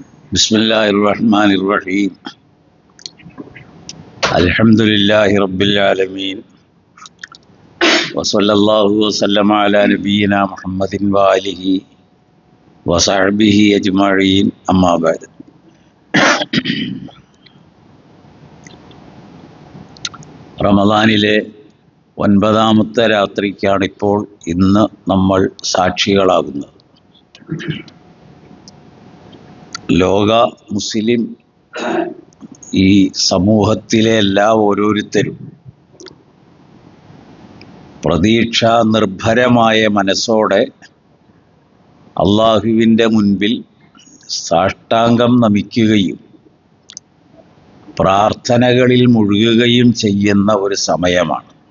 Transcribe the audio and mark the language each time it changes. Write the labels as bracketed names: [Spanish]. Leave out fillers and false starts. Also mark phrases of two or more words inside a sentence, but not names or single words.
[Arabic] بسم الله الرحمن الرحيم الحمد لله رب العالمين وصلى الله وسلم على نبينا محمد وآله وصحبه أجمعين أما بعد [Malayalam] റമദാനിലെ 9ാമത്തെ രാത്രിക്കാണിപ്പോൾ ഇന്ന് നമ്മൾ സാക്ഷികളാകുന്നത്. ലോക മുസ്ലിം ഈ സമൂഹത്തിലെ എല്ലാ ഓരോരുത്തരും പ്രതീക്ഷാ നിർഭരമായ മനസ്സോടെ അള്ളാഹുവിൻ്റെ മുൻപിൽ സാഷ്ടാംഗം നമിക്കുകയും പ്രാർത്ഥനകളിൽ മുഴുകുകയും ചെയ്യുന്ന ഒരു സമയമാണ്.